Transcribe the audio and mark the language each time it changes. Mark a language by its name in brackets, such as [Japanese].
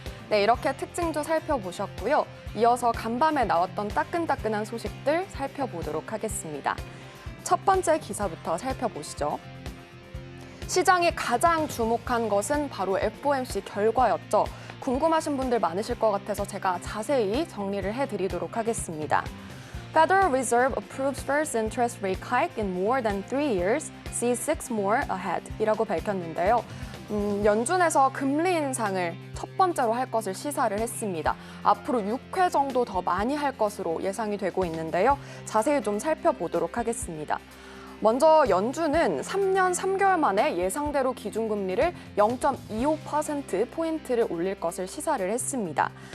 [Korean] 네, 이렇게 특징주 살펴보셨고요. 이어서 간밤에 나왔던 따끈따끈한 소식들 살펴보도록 하겠습니다. 첫 번째 기사부터 살펴보시죠. 시장이 가장 주목한 것은 바로 FOMC 결과였죠. 궁금하신 분들 많으실 것 같아서 제가 자세히 정리를 해드리도록 하겠습니다. [English] Federal Reserve approves first interest rate hike in more than 3 years, sees 6 more ahead [Korean] 이라고 밝혔는데요. 연준에서 금리 인상을 첫 번째로 할 것을 시사를 했습니다. 앞으로 6회 정도 더 많이 할 것으로 예상이 되고 있는데요. 자세히 좀 살펴보도록 하겠습니다. 먼저 연준은 3년 3개월 만에 예상대로 기준금리를 0.25%포인트를 올릴 것을 시사를 했습니다.